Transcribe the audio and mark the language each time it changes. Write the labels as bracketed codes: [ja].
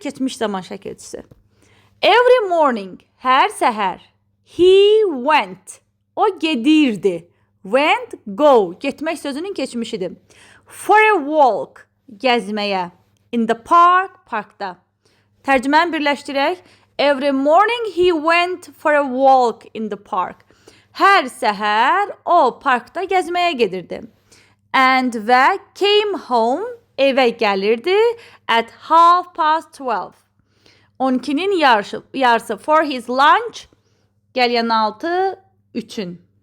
[az] Keçmiş zaman şəkilçisi. [en] Every morning, [az] hər səhər. [en] He went. [az] O gedirdi. [en] Went, go. [az] Getmək sözünün keçmişidir. [en] For a walk. [az] Gəzməyə. [en] In the park, [az] parkda. Tərcüməni birləşdirək. [en] Every morning he went for a walk in the park. [az] Hər səhər o parkda gəzməyə gedirdi. [en] And [az] və [en] came home, [az] evə gəlirdi [en] at 12:30. [az] 12'nin yarısı [en] for his lunch, [az] gələn 6 üçün.